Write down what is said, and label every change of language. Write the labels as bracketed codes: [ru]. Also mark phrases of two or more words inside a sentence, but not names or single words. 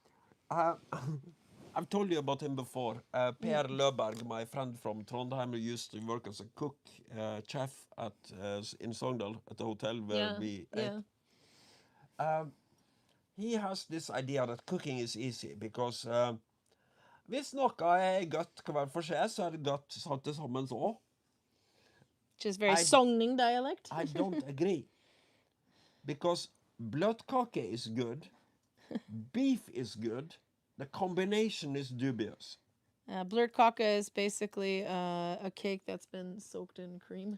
[en] I've told you about him before. Per Løberg, my friend from Trondheim, who used to work as a cook, chef in Sogndal at the hotel where we ate. He has this idea that cooking is easy because [no] hvis noe er godt hver for seg, så er det godt satt det sammen så. [en] Which is very Sogning dialect. I don't agree. Because bløtkake is good, beef is good, the combination is dubious. Bløtkake is basically a cake that's been soaked in cream.